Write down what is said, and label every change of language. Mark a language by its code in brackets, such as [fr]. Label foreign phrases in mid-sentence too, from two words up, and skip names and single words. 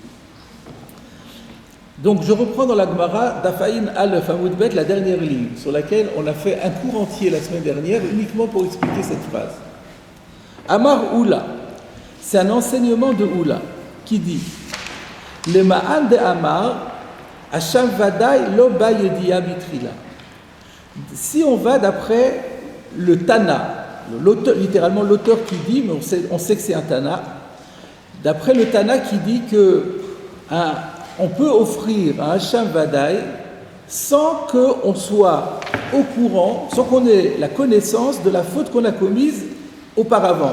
[fr] Donc, je reprends dans la Gemara d'Afaïn Aleph Amud Bet, la dernière ligne, sur laquelle on a fait un cours entier la semaine dernière, uniquement pour expliquer cette phrase. [he] Amar Oula, [fr] c'est un enseignement de Oula, qui dit le [he] Ma'an de Amar, Hacham Vadaï lo ba yediya bitrila. [fr] Si on va d'après le Tana, littéralement l'auteur qui dit, mais on sait que c'est un Tana, d'après le Tana qui dit que on peut offrir un [he] Hacham Vadaï [fr] sans qu'on soit au courant, sans qu'on ait la connaissance de la faute qu'on a commise auparavant.